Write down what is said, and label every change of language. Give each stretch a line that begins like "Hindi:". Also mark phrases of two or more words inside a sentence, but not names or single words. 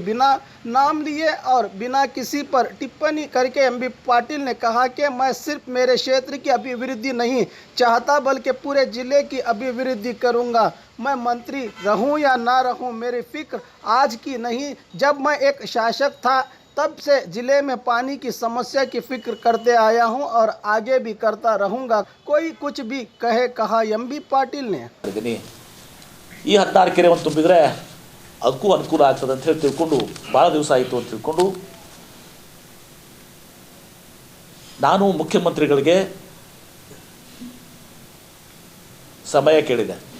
Hindi: बिना नाम लिए और बिना किसी पर टिप्पणी करके एमबी पाटिल ने कहा कि मैं सिर्फ मेरे क्षेत्र की अभिवृद्धि नहीं चाहता बल्कि पूरे जिले की अभिवृद्धि करूंगा। मैं मंत्री रहूं या ना रहूं, मेरी फिक्र आज की नहीं, जब मैं एक शासक था तब से जिले में पानी की समस्या की फिक्र करते आया हूं और आगे भी करता रहूंगा। कोई कुछ भी कहे, कहा एमबी पाटिल ने।
Kannada: ಈ 16 ಕೆರೆ ಒಂದು ತುಂಬಿದ್ರೆ ಅದಕ್ಕೂ ಅನುಕೂಲ ಆಗ್ತದೆ ಅಂತ ಹೇಳಿ ತಿಳ್ಕೊಂಡು ಭಾಳ ದಿವಸ ಆಯಿತು ಅಂತ ತಿಳ್ಕೊಂಡು ನಾನು ಮುಖ್ಯಮಂತ್ರಿಗಳಿಗೆ ಸಮಯ ಕೇಳಿದೆ.